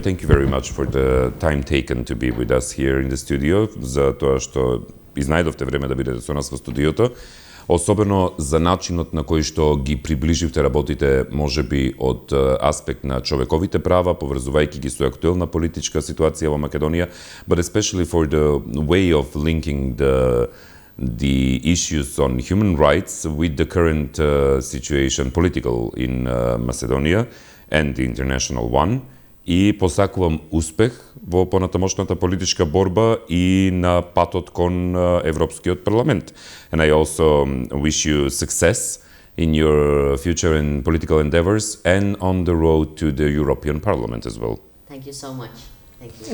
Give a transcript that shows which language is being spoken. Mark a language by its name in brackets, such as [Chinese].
[English] Thank you very much for the time taken to be with us here in the studio, [Macedonian] за тоа што изнајдовте време да бидете со нас во студиото, особено за начинот на кој што ги приближивте работите, можеби од аспект на човековите права, поврзувајќи ги со актуелна политичка ситуација во Македонија, [English] but especially for the way of linking the issues on human rights with the current situation, political in Macedonia and the international one. [Macedonian] И посакувам успех во понатамошната политичка борба и на патот кон Европскиот парламент. [English] And I also wish you success in your future and political endeavors and on the road to the European Parliament as well. Thank you so much. Thank you.